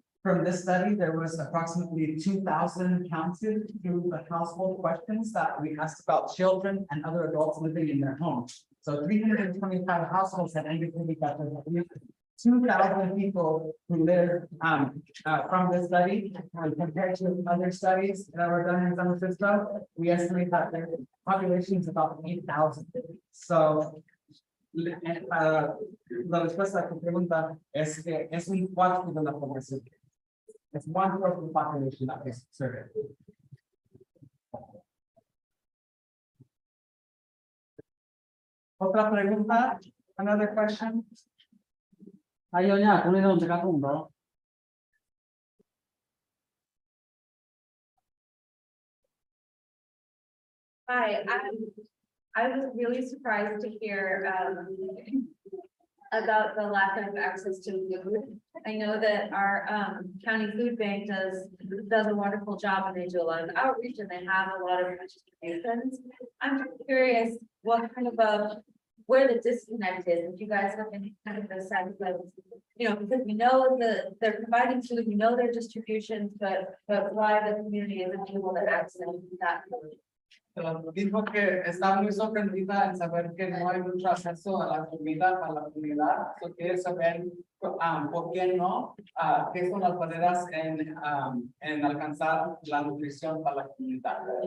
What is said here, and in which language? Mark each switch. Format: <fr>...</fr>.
<en>From this study, there was approximately 2,000 counted through the household questions that we asked about children and other adults living in their homes. So 325 households had indicated that there were 2,000 people who live from this study. Compared to other studies that were done in San Luis Obispo, we estimate that their population is about 8,000.</en> <es>So la respuesta a tu pregunta es que es un cuarto de la población.</es> <en>It's 1/4 of the population that is surveyed.</en> <es>Otra pregunta,</es> <en>another question? Ayaw niya, kung ito ang bro. Hi, I was really surprised to hear, about the lack of access to food. I know that our, county food bank does a wonderful job and they do a lot of outreach and they have a lot of distributions. I'm just curious what kind of where the disconnect is, if you guys have any kind of a sense of, you know, because we know that they're providing food, we know their distributions, but why the community isn't able to access that food.</en> <es>Dijo que está muy sorprendida en saber que no hay mucho acceso a la comida para la comunidad. So quiere saber por qué no, qué son las barreras en alcanzar la nutrición para la comunidad.</es>